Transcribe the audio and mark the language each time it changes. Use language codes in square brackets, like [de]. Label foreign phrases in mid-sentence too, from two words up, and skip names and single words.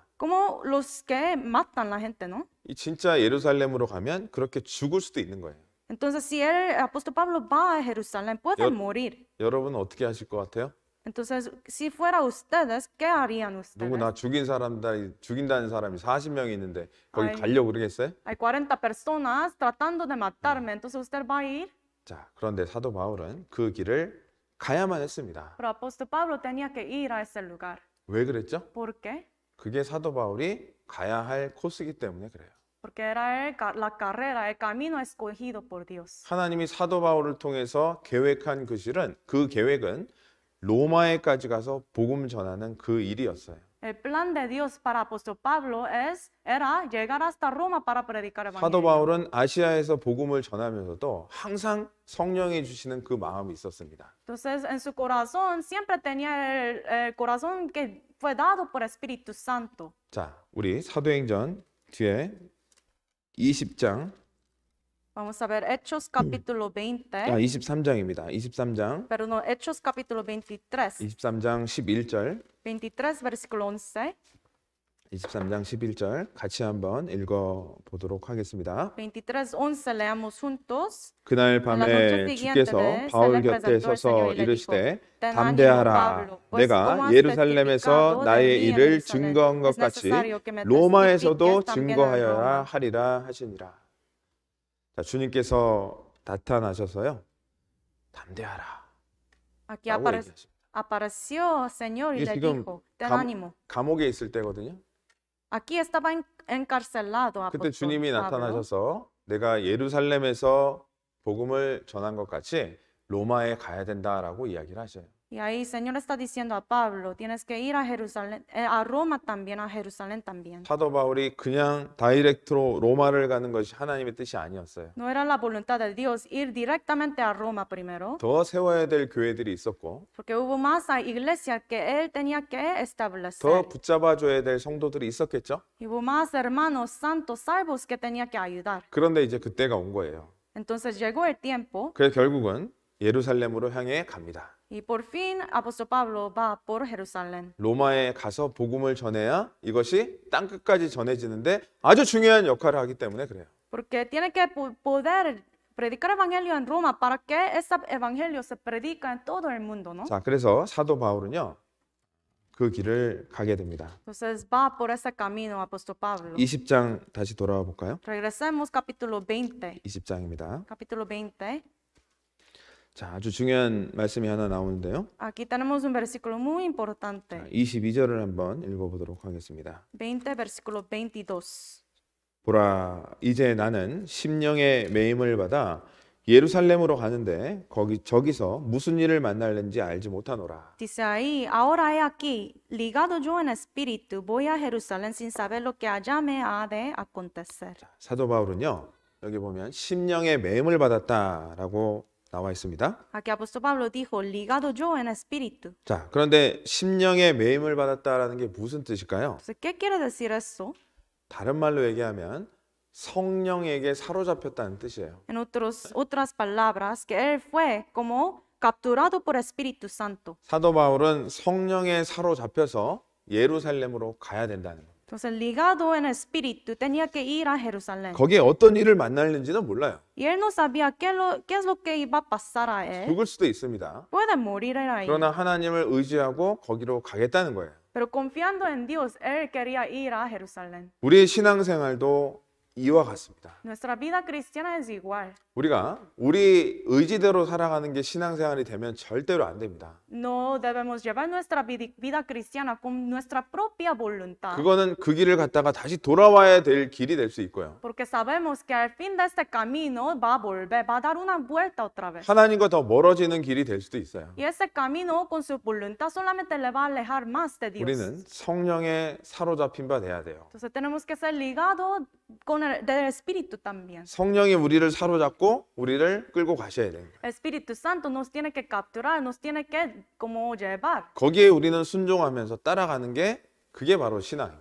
[es] Como los que matan la gente, ¿no? [ko] 이 진짜 예루살렘으로 가면 그렇게 죽을 수도 있는 거예요. [es] Entonces, si el apóstol Pablo va a Jerusalén, puede Yo- morir. [ko] 여러분은 어떻게 하실 것 같아요? [es] Entonces, si fuera ustedes, ¿qué harían ustedes? [ko] 누구 나 죽인다는 사람이 40명이 있는데 거기 아이. 가려고 그러겠어요? [es] Hay 40 personas tratando de matarme, entonces usted va a ir. [ko] 자, 그런데 사도 바울은 그 길을 가야만 했습니다. [es] Pero apóstol Pablo tenía que ir a ese lugar. [ko] 왜 그랬죠? [es] ¿Por qué? [ko] 그게 사도 바울이 가야 할 코스이기 때문에 그래요. [es] Porque era la carrera, el camino escogido por Dios. [ko] 하나님이 사도 바울을 통해서 계획한 그 계획은 로마에까지 가서 복음 전하는 그 일이었어요. [es] El plan de Dios para apóstol Pablo era llegar hasta Roma para predicar [ko] 사도 [es] evangelio. [ko] 바울은 아시아에서 복음을 전하면서도 항상 성령이 주시는 그 마음이 있었습니다. [es] Entonces, en su corazón siempre tenía el corazón que fue dado por Espíritu Santo. [ko] 자, 우리 사도행전 뒤에 20장, [es] Vamos a ver Hechos capítulo 20, [ko] 23장입니다. 23장, [es] pero no, Hechos capítulo 23, [ko] 23장 11절, [es] 23 versículo 11, [ko] 23장 11절 같이 한번 읽어보도록 하겠습니다. [es] 23:11 leamos juntos. [ko] 그날 밤에 주께서 바울 곁에 서서 이르시되 담대하라 내가 예루살렘에서 나의 일을 증거한 것 같이 로마에서도 증거하여야 하리라 하시니라. 자, 주님께서 나타나셔서요 담대하라 [es] Aquí [ko] 라고 얘기하십니다. [es] apareció el Señor y [ko] 이게 [es] le [ko] 지금 [es] dijo, ten [ko] 감- [es] ánimo. [ko] 감옥에 있을 때거든요. [es] Aquí estaba encarcelado [ko] 그때 [es] apóstol [ko] 주님이 [es] Pablo. [ko] 나타나셔서 내가 예루살렘에서 복음을 전한 것 같이 로마에 가야 된다라고 이야기를 하셔요. [es] Y ahí el Señor está diciendo a Pablo, tienes que ir a Jerusalén, a Roma también, a Jerusalén también. [ko] 사도 바울이 그냥 다이렉트로 로마를 가는 것이 하나님의 뜻이 아니었어요. [es] No era la voluntad de Dios ir directamente a Roma primero, [ko] 더 세워야 될 교회들이 있었고 [es] porque hubo más iglesias que él tenía que establecer. [ko] 더 붙잡아줘야 될 성도들이 있었겠죠. [es] Y hubo más hermanos santos salvos que tenía que ayudar. [ko] 그런데 이제 그때가 온 거예요. [es] Entonces llegó el tiempo [ko] 그래서 결국은 예루살렘으로 향해 갑니다. [es] y por fin apóstol Pablo va por Jerusalén. [ko] 로마에 가서 복음을 전해야 이것이 땅끝까지 전해지는데 아주 중요한 역할을 하기 때문에 그래요. [es] Porque tiene que poder predicar evangelio en Roma para que ese evangelio se predica en todo el mundo, ¿no? [ko] 자, 그래서 사도 바울은요. 그 길을 가게 됩니다. [es] Entonces va por ese camino apóstol Pablo. [ko] 20장 다시 돌아와 볼까요? [es] Regresemos capítulo 20. [ko] 20장입니다. [es] Capítulo 20. [ko] 자, 아주 중요한 말씀이 하나 나오는데요. [es] Aquí tenemos un versículo muy importante. [ko] 22절을 한번 읽어보도록 하겠습니다. [es] 20, versículo 22. [ko] 보라, 이제 나는 심령의 매임을 받아 예루살렘으로 가는데 저기서 무슨 일을 만날는지 알지 못하노라. [es] Dice ahí, ahora he aquí, ligado yo en espíritu, voy a Jerusalén sin saber lo que allá me ha de acontecer. [ko] 사도 바울은요, 여기 보면 심령의 매임을 받았다라고 나와 있습니다. [es] Aquí apóstol Pablo dijo, ligado yo en espíritu. [ko] 자, 그런데 심령의 매임을 받았다라는 게 무슨 뜻일까요? [es] Entonces, ¿qué quiere decir eso? [ko] 다른 말로 얘기하면 성령에게 사로잡혔다는 뜻이에요. [es] En otras palabras, que él fue como capturado por Espíritu Santo. [ko] 사도 바울은 성령에 사로잡혀서 예루살렘으로 가야 된다는 거예요. [es] Entonces, ligado en espíritu, tenía que ir a Jerusalén. [ko] 거기에 어떤 일을 만날는지는 몰라요. [es] Y él no sabía qué es lo que iba a pasar a él. [ko] 죽을 수도 있습니다. [es] Puede morir él ahí. [ko] 그러나 하나님을 의지하고 거기로 가겠다는 거예요. [es] Pero confiando en Dios, él quería ir a Jerusalén. [ko] 우리의 신앙생활도 이와 같습니다. [es] Nuestra vida cristiana es igual. [ko] 우리가 우리 의지대로 살아가는 게 신앙생활이 되면 절대로 안 됩니다. [es] No debemos llevar nuestra vida cristiana con nuestra propia voluntad. [ko] 그거는 그 길을 갔다가 다시 돌아와야 될 길이 될 수 있고요. [es] Porque sabemos que al fin de este camino va a volver, va a dar una vuelta otra vez. [ko] 하나님과 더 멀어지는 길이 될 수도 있어요. [es] Y ese camino con su voluntad solamente le va a alejar más de Dios. [ko] 우리는 성령에 사로잡힌 바 돼야 돼요. [es] Entonces tenemos que ser ligados con del Espíritu también. [ko] 성령이 우리를 사로잡고 우리를 끌고 가셔야 돼요. [es] El Espíritu Santo nos tiene que capturar, nos tiene que como llevar. [ko] 거기에 우리는 순종하면서 따라가는 게 그게 바로 신앙입니다.